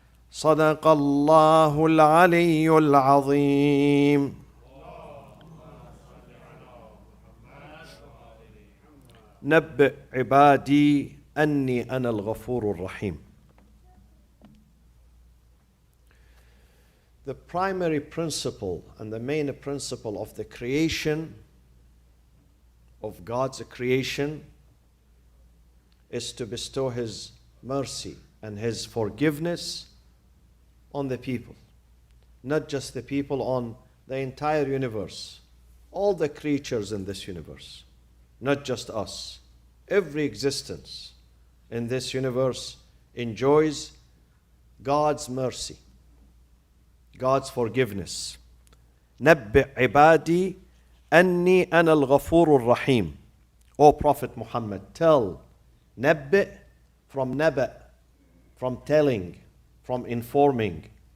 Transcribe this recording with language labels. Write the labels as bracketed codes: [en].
[ar] صدق الله العلي العظيم. نبئ عبادي أني أنا الغفور الرحيم. [en] The primary principle and the main principle of the creation, of God's creation, is to bestow His mercy and His forgiveness on the people. Not just the people, on the entire universe. All the creatures in this universe. Not just us. Every existence in this universe enjoys God's mercy, God's forgiveness. [ar] نبئ عبادي أني أنا الغفور الرحيم. [en] O Prophet Muhammad, tell. نبئ from naba, from telling, from informing.